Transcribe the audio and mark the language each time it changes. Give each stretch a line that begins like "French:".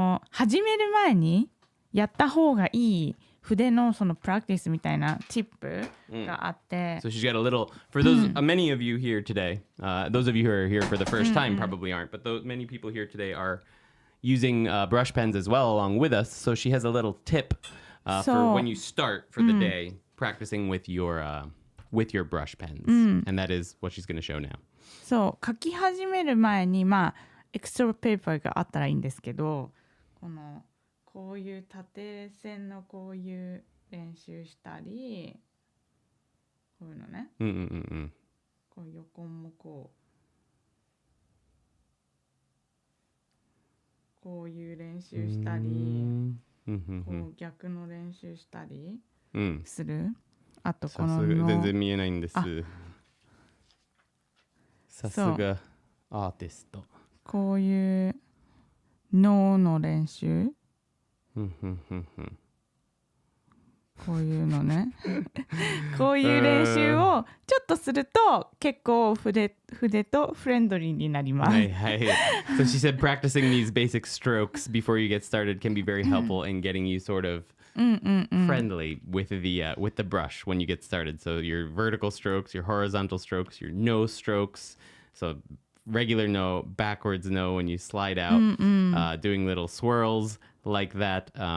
Japanese: 始める前にやった方がいい筆のそのプラクティスみたいなチップがあって。
English: So she's got a little, for those, many of you here today, those of you who are here for the first time probably aren't, but many people here today are using brush pens as well along with us. So she has a little tip for when you start for the day practicing with your brush pens. And that is what she's going to show now.
Japanese: そう、書き始める前にエクストラペーパーがあったらいいんですけど、こういう縦線のこういう練習したり、こういうのね。こう横もこういう練習したり、こう逆の練習したりする。あとこの全然見えないんです。さすがアーティスト。こういう脳の練習。こういうのね。こういう練習をちょっとすると結構筆とフレンドリーになります。はいはい。
English: So she said practicing these basic strokes before you get started can be very helpful in getting you sort of friendly with the brush when you get started. So your vertical strokes, your horizontal strokes, your no strokes. So regular no, backwards no when you slide out, doing little swirls like that.